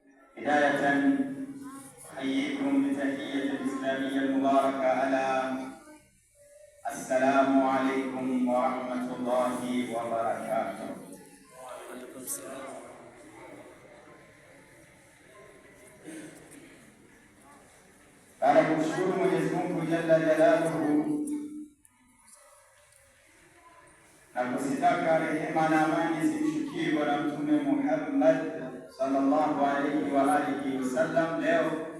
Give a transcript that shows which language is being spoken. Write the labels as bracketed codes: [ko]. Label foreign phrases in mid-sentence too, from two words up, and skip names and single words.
[ar] بداية أحييكم بتحية الإسلامية المباركة على السلام عليكم ورحمة الله وبركاته. [sw] Baada ya kumshukuru Mwenyezi Mungu [ar] جل جلاله [sw] na kuzitaka rehema na amani zimshukie Bwana Mtume Muhammad [ar] صلى الله عليه وعلى آله وسلم, [sw] leo